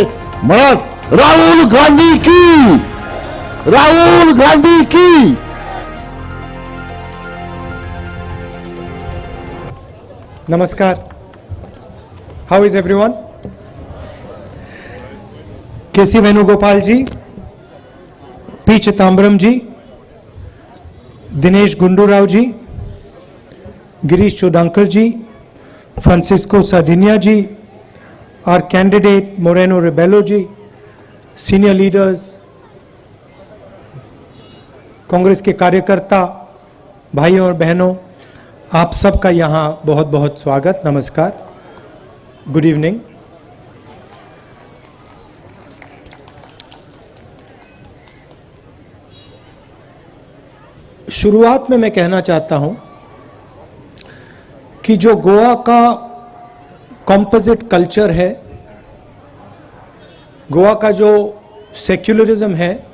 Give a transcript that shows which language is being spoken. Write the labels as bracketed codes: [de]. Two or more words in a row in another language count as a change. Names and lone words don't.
[kok] म्हणत राहुल गांधी की, राहुल गांधी की. [en] Namaskar. How is everyone? K.C. Venugopal ji, P. Chitambram ji, Dinesh Gundurao ji, Girish Chodankar ji, Francisco Sardinia ji, our candidate Moreno Rebelo ji, senior leaders, [hi] कांग्रेस के कार्यकर्ता भाइयों और बहनों, आप सबका यहाँ बहुत बहुत स्वागत. नमस्कार, [en] good evening. [hi] शुरुआत में मैं कहना चाहता हूँ कि जो गोवा का [en] composite culture [hi] है, गोवा का जो सेक्युलरिज्म है,